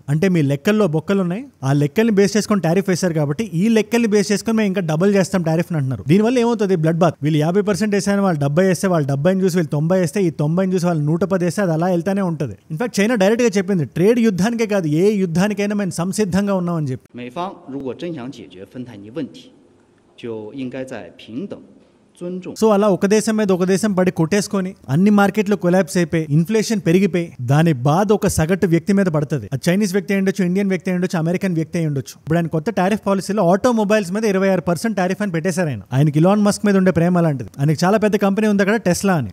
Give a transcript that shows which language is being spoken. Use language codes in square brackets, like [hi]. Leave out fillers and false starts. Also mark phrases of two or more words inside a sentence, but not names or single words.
[te] అంటే మీ లెక్కల్లో బొక్కలు ఉన్నాయి, ఆ లెక్కల్ని బేస్ చేసుకొని టారిఫ్ వేశారు కాబట్టి ఈ లెక్కల్ని బేస్ చేసుకొని మేము ఇంకా డబుల్ చేస్తాం టారిఫ్ అంటున్నారు. దీనివల్ల ఏమవుతుంది, [en] blood bath. [te] వీళ్ళు 50% వేసాను, వాళ్ళు 70 వేస్తే, వాళ్ళు 70 చూసి వీళ్ళు 90 వేస్తే, ఈ 90 చూసి వాళ్ళు 110 వేస్తే, అది అలా వెళ్తానే ఉంటుంది. ఇన్ఫాక్ట్ చైనా డైరెక్ట్ గా చెప్పింది, ట్రేడ్ యుద్ధానికే కాదు ఏ యుద్ధానికైనా మేము సంసిద్ధంగా ఉన్నామని చెప్పి. [zh] 美方如果真想解决芬太尼问题，就应该在平等 [te] సో అలా ఒక దేశం మీద ఒక దేశం పడి కొట్టేసుకొని అన్ని మార్కెట్లు కొలాప్స్ అయిపోయి ఇన్ఫ్లేషన్ పెరిగిపోయి దాని బాధ ఒక సగటు వ్యక్తి మీద పడుతుంది. అది చైనీస్ వ్యక్తి అయి ఉండొచ్చు, ఇండియన్ వ్యక్తి అయి ఉండొచ్చు, అమెరికన్ వ్యక్తి అయి ఉండొచ్చు. ఇప్పుడు ఆయన కొత్త [en] tariff policyలో [te] ఆటోమొబైల్స్ మీద 26% టారిఫ్ అని పెట్టేశారు. ఆయనకి ఇలాన్ మస్క్ మీద ఉండే ప్రేమ లాంటిది. ఆయనకి చాలా పెద్ద కంపెనీ ఉంది అక్కడ, టెస్లా అని.